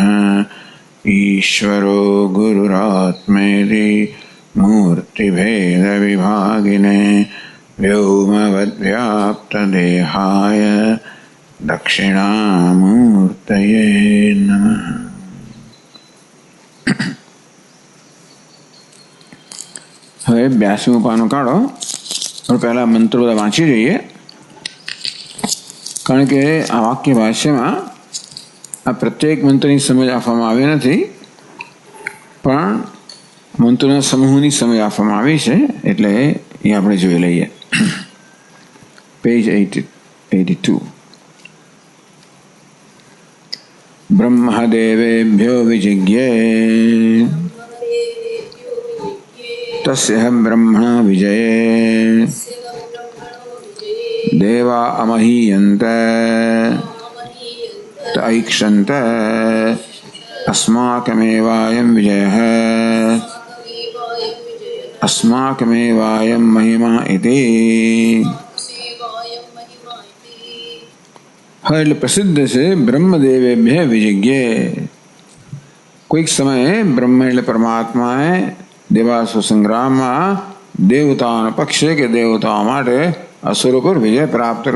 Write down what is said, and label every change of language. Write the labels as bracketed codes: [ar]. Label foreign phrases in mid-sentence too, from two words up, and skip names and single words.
[sa] ईश्वरो गुरुरात्मेति मूर्तिभेदविभागिने व्योमवद्व्याप्तदेहाय दक्षिणामूर्तये नमः। [gu] હવે 82મું પાનું કાઢો [hi] और पहला मंत्र [gu] બધા વાંચી જોઈએ કારણ કે આ વાક્ય ભાષ્યમાં આ પ્રત્યેક મંત્રની સમજ આપવામાં આવી નથી પણ મંત્રોના સમૂહની સમજ આપવામાં આવી છે એટલે એ આપણે જોઈ લઈએ. પેજ 82. [sa] ब्रह्मदेवेभ्यो विजिज्ञे तस्य ब्रह्मणा विजये देवा अमहीयन्त ऐक्षन्त अस्माकमेवायं विजयः अस्माकमेवायं महिमा इति. [gu] એટલે પ્રસિદ્ધ છે બ્રહ્મદેવેભ્ય વિજિજ્ઞે. કોઈક સમયે બ્રહ્મ એટલે પરમાત્માએ દેવાસુર સંગ્રામમાં દેવતાઓના પક્ષે કે દેવતાઓ માટે અસુરો પર વિજય પ્રાપ્ત કર્યો.